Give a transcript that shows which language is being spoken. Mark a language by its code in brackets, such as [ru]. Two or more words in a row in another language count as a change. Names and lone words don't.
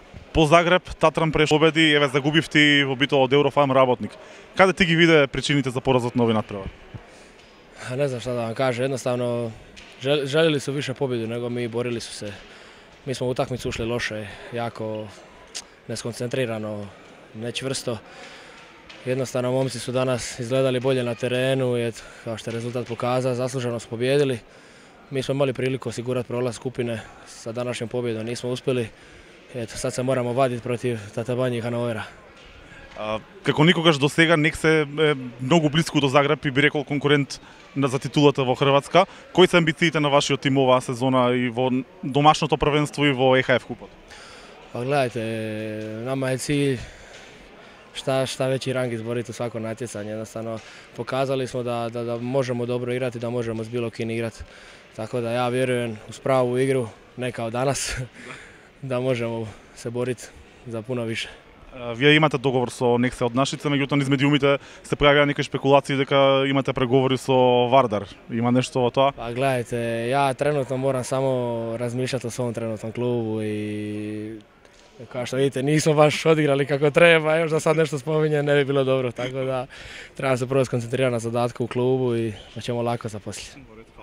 [mk] по Загреб, Татран преш победи, еве загубивте во битва од Еврофарм работник. Каде ти ги виде причините за поразот на овој надпревар? [hr] Ne znam šta da vam kaže, jednostavno željeli su više pobjedu nego mi, borili su se. Mi smo u utakmicu ušli loše, jako neskoncentrirano, nečvrsto. Jednostavno momci su danas izgledali bolje na terenu i kao što je rezultat pokazao, zasluženo smo pobjedili. Mi smo imali priliku osigurati prolaz skupine sa današnjom pobjedom, nismo uspjeli. Eto, sad se moramo vaditi protiv Tata Banje i Hanovera. [mk] Како никогаш до сега НЕК се многу близко до Загреб и би рекол конкурент за титулата во Хрватска. Кои се амбициите на вашиот тим оваа сезона и во домашното првенство и во ЕХФ купот? [hr] Pa gledajte, nama je cilj šta veći rang izboriti u svako natjecanje. Jednostavno pokazali smo da možemo dobro igrati, da možemo s bilo kim igrati. Tako da ja vjerujem uz pravu igru, ne kao danas, da možemo se boriti za puno više. [mk] Вие имате договор со Нексе од Нашица, меѓутоа низ медиумите се појавија некои шпекулации дека имате преговори со Вардар. Има нешто во тоа? [hr] Pa gledajte, ja trenutno moram samo razmišljati o svom trenutnom klubu i kao što vidite nismo baš odigrali kako treba, još da sad nešto spominjem ne bi bilo dobro, tako da treba se prvo skoncentrirati na zadatku u klubu i da ćemo lako zaposliti.